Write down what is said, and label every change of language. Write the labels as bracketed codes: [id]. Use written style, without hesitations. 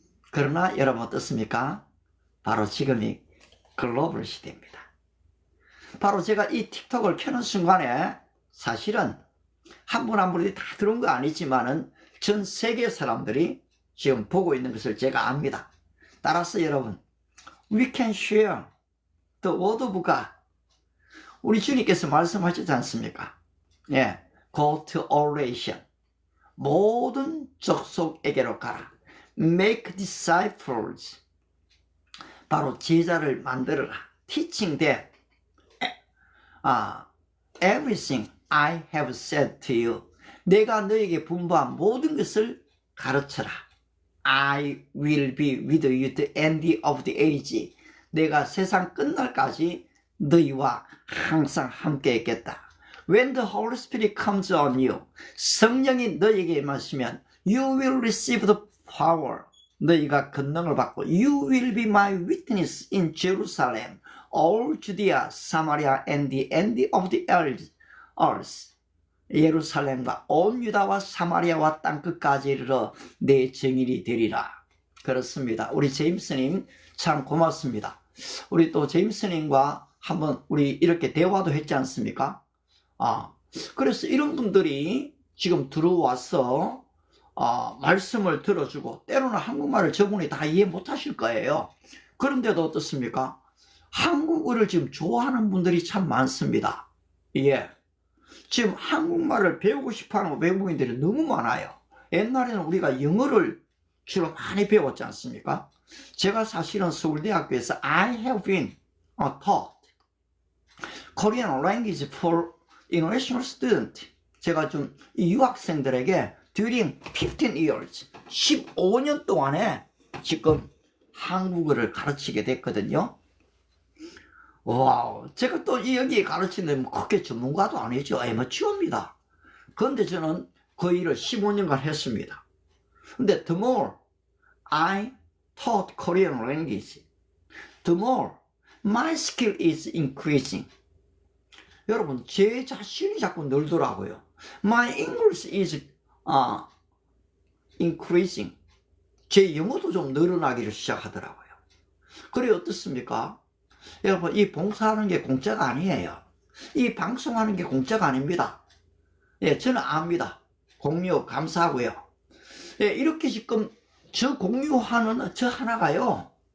[ko] 그러나 여러분 어떻습니까? 바로 지금이 글로벌 시대입니다. 바로 제가 이 틱톡을 켜는 순간에 사실은 한 분 한 분이 다 들어온 거 아니지만은 전 세계 사람들이 지금 보고 있는 것을 제가 압니다. 따라서 여러분, [en] we can share the word of God. [ko] 우리 주님께서 말씀하셨지 않습니까? 예, [en] go to all nation. [ko] 모든 족속에게로 가라. [en] make disciples. [ko] 바로 제자를 만들어라. [en] teaching them everything I have said to you. [ko] 내가 너에게 분부한 모든 것을 가르쳐라. [en] I will be with you to the end of the age. [ko] 내가 세상 끝날까지 너희와 항상 함께 있겠다. [en] When the Holy Spirit comes on you. [ko] 성령이 너에게 임하시면 [en] you will receive the power. [ko] 너희가 권능을 받고 [en] you will be my witness in Jerusalem, all Judea, Samaria, and the end of the earth. [ko] 예루살렘과 온 유다와 사마리아와 땅끝까지 이르러 내 증인이 되리라. 그렇습니다. 우리 제임스님 참 고맙습니다. 우리 또 제임스님과 한번 우리 이렇게 대화도 했지 않습니까? 그래서 이런 분들이 지금 들어와서 말씀을 들어주고 때로는 한국말을 저분이 다 이해 못하실 거예요. 그런데도 어떻습니까? 한국어를 지금 좋아하는 분들이 참 많습니다. 예. 지금 한국말을 배우고 싶어하는 외국인들이 너무 많아요. 옛날에는 우리가 영어를 주로 많이 배웠지 않습니까? 제가 사실은 서울대학교에서 [en] I have been taught Korean language for international students. [ko] 제가 좀 유학생들에게 [en] during 15 years, [ko] 15년 동안에 지금 한국어를 가르치게 됐거든요. 와우, 제가 또 여기 가르치는 그렇게 전문가도 아니죠. 아마추어입니다. 그런데 저는 그 일을 15년간 했습니다. [en] 근데 the more I taught Korean language, the more my skill is increasing. [ko] 여러분, 제 자신이 자꾸 늘더라고요. [en] My English is increasing. [ko] 제 영어도 좀 늘어나기를 시작하더라고요. 그래 어떻습니까? 여러분, 이 봉사하는 게 공짜가 아니에요. 이 방송하는 게 공짜가 아닙니다. 예, 저는 압니다. 공유 감사하고요. 예, 이렇게 지금 저 공유하는 저 하나가요.